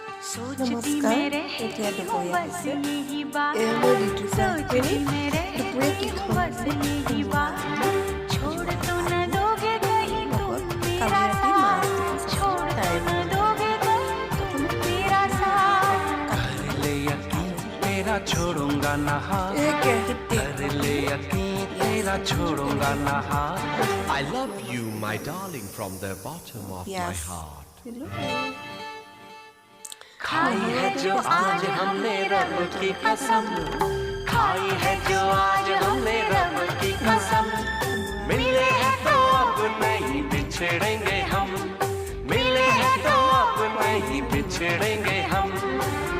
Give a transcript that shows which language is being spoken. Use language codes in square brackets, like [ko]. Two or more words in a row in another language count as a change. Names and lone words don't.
[as] नमस्कार, এতিয়া দুপৰীয়া হৈছে। মই ঋতুৰ প্ৰাৰ্থনী দুপৰীয়া কি খাম লগত কালি ৰাতি মাছ দেখিছোঁ তাৰে [hi] तेरा छोड़ूंगा ना हाथ कर ले यकीन तेरा छोड़ूंगा ना हाथ [en] I love you, my darling, from the bottom of my heart. [hi] खाई है जो आज हमने रब की कसम, खाई है जो आज हमने रब की कसम, मिले हैं तो अब नहीं बिछड़ेंगे हम, मिले हैं तो अब नहीं बिछड़ेंगे हम।